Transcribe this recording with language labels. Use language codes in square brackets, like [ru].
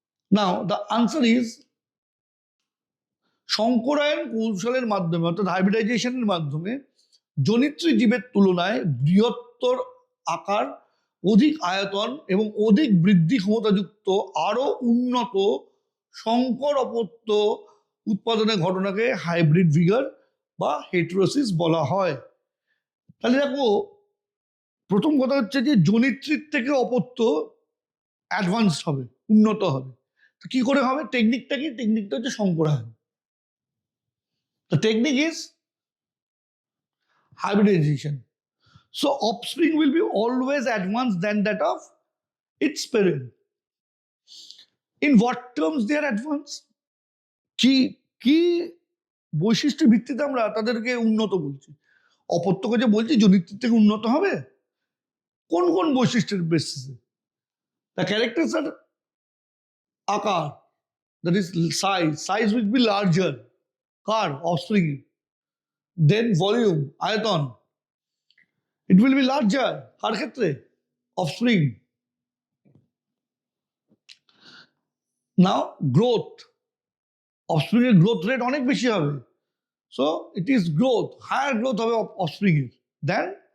[en] now the answer is, [bn] সংকরায়ন কৌশলের মাধ্যমে অর্থাৎ হাইব্রিডাইজেশনের মাধ্যমে জনিত্রী জীবের তুলনায় বৃহত্তর আকার, অধিক আয়তন এবং অধিক বৃদ্ধি ক্ষমতাযুক্ত আরো উন্নত সংকর অপত্য উৎপাদনের ঘটনাকে হাইব্রিড ভিগার বা হেটেরোসিস বলা হয়। তাহলে দেখো, প্রথম কথা হচ্ছে যে জনিত্রীর থেকে অপত্য অ্যাডভান্স হবে, উন্নত হবে। তো কি করে হবে? টেকনিকটা কি? টেকনিকটা হচ্ছে সংকরায়ন। [en] The technique is hybridization. So offspring will be always advanced than that of its parent. In what terms they are advanced? [bn] কি বৈশিষ্ট্যের ভিত্তিতে আমরা তাদেরকে উন্নত বলছি? অপত্যকে যে বলছি জনিত্রীর থেকে উন্নত হবে, কোন কোন বৈশিষ্ট্যের বেসিসে? [en] The characters are আকার, that is size will be larger, কার? Offspring. Then volume, আয়তন, it will be larger, [bn] কার ক্ষেত্রে? [en] Offspring. Now growth, offspring এর growth rate [bn] অনেক বেশি হবে। [en] so it is growth, higher growth হবে offspring এর then